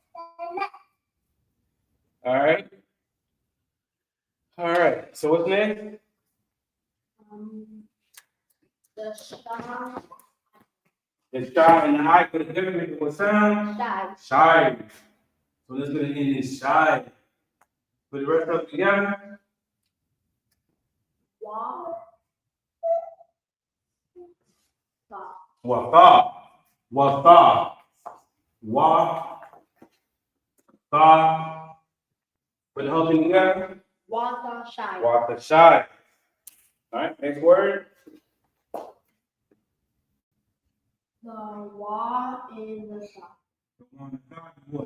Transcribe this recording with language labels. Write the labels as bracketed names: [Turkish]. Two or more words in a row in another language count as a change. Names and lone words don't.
[English] All right. All right. So what's next? The sha. The shy and the I put together, make what sound? Shy. Shy. So this is going to end in shy. Put the rest of it together. Wa. Watha. Watha. Wa. Tha. Put the whole thing together. Wata shy. Watha shy. All right. Next word. The wa and the sha. What?